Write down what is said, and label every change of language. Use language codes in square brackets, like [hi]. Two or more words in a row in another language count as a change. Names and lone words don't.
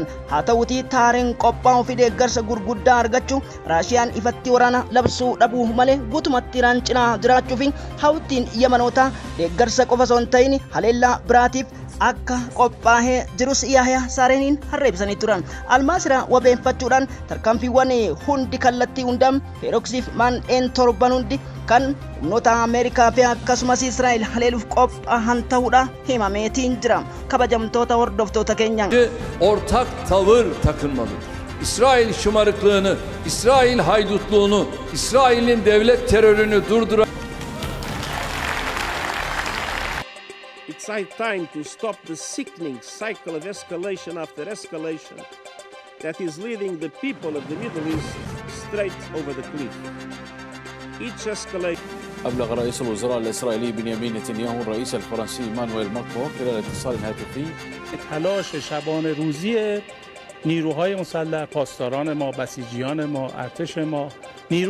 [om] Haa ta'uutii taareen qophaa'uu fi deeggarsa gurguddaa argachuu Raashiyaan ifatti waraana labsuu dhabuu malee guutumatti Iraan cinaa jiraachuu fi hawwittiin Yemanoota deeggarsa qofa osoo hin ta'in haleellaa biraatiif akka qophaa'ee jirus Yahyaa Sareeniin harreebsanii turan. Almaasira wabeeffachuudhaan tarkaanfiiwwan hundi kallattii hundaan Feeroksiif maandheen torban hundi kan humnoota Ameerikaa fi akkasumas Israa'el haleeluuf qophaa'an ta'uudha himameetiin jira. Kabajamtoota hordoftoota keenya. [tr] Ortak tavır takınmalıdır. İsrail şımarıklığını, İsrail haydutluğunu, İsrail'in devlet terörünü durduran. [en] It's high time to stop the sickening cycle of escalation after escalation that is leading the people of the Middle East straight over the cliff. Each escalation. [ar] أبلغ رئيس الوزراء الإسرائيلي بنيامين نتنياهو الرئيس الفرنسي إيمانويل ماكرون خلال اتصال هاتفي [fa] تلاش شبان روزی نیروهای مسلح، پاسداران ما، بسیجیان ما، ارتش ما، نیروی